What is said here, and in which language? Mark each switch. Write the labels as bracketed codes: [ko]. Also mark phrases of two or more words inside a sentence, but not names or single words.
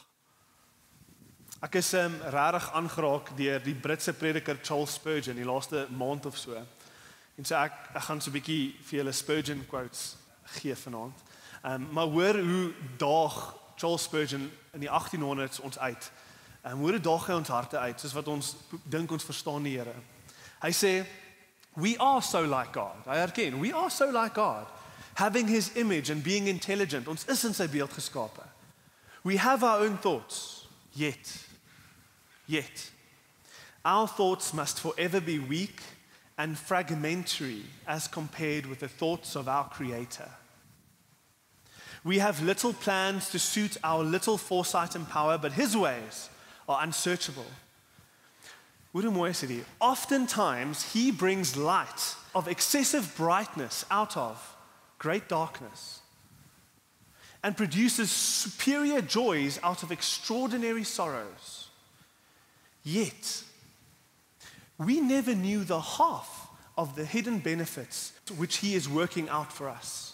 [af] Ek is regtig aangeraak deur die Britse prediker Charles Spurgeon die laaste maand of so. En so ek gaan so 'n bietjie vir julle Spurgeon quotes gee vanaand. Maar hoor hoe daag Charles Spurgeon in die 1800s ons uit. Hoe daag hy ons harte uit, soos wat ons dink ons verstaan die Here. Hy sê, [en] we are so like God. [af] Hy erken, [en] we are so like God. Having his image and being intelligent. [af] Ons is in sy beeld geskape. [en] We have our own thoughts. Yet, our thoughts must forever be weak and fragmentary as compared with the thoughts of our Creator. We have little plans to suit our little foresight and power, but his ways are unsearchable. [af] Hoe mooi is dit? [en] Oftentimes he brings light of excessive brightness out of great darkness and produces superior joys out of extraordinary sorrows. Yet, we never knew the half of the hidden benefits which he is working out for us.